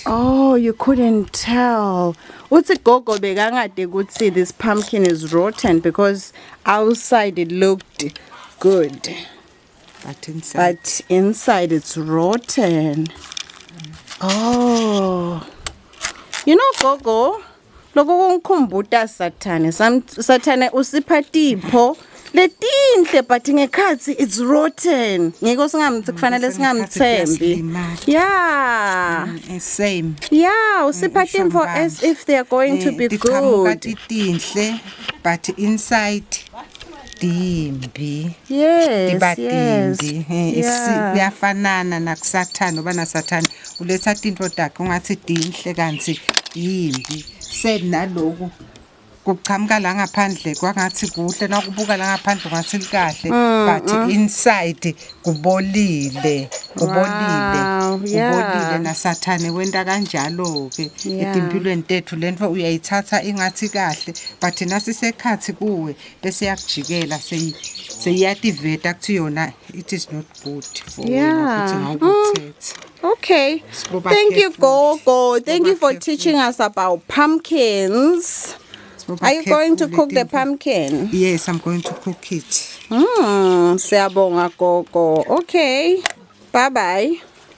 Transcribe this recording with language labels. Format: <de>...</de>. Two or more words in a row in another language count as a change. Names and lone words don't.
<en>Oh, you couldn't tell. What's it Gogo begangade could see this pumpkin is rotten because outside it looked good. But inside it's rotten. Oh. You know</en> <ss>Gogo, loko ngikhumbula Sathane usipha tipho letinhle but ngekhathi</ss> <en>it's rotten.</en> <ss>Ngeke kufanele singamthembi.</ss> <en>Yeah. Same. Yeah,</en> <ss>usipha tipho</ss> <en>as if they are going to be good.</en> <ss>Tinhle</ss> <en>but inside</en> <ss>dimbi.</ss> <en>Yes.</en> <ss>Kuyafanana nakusathana oba nasathana uletha tinto takhe ungathi dinhle kanti yimbi. Same naloku kuqhamuka la ngaphandle kwangathi kuhle nakubuka la ngaphandle ngathi likahle</ss> <en>but inside</en> <ss>kubolile nasathane wenta kanjalo ke edimpilweni tethu lento uyayithatha ingathi kahle but nasisekhathi kuwe bese yakujikela seyiyativeta kuthi yona</ss> <en>it is not good for</en> <ss>wena ukuthi</ss> <en>Okay. Thank you, Gogo. Thank you for teaching us about pumpkins. Are you going to cook the pumpkin? Yes, I'm going to cook it.</en> <ss>Siyabonga Gogo.</ss> <en>Okay. Bye-bye.</en>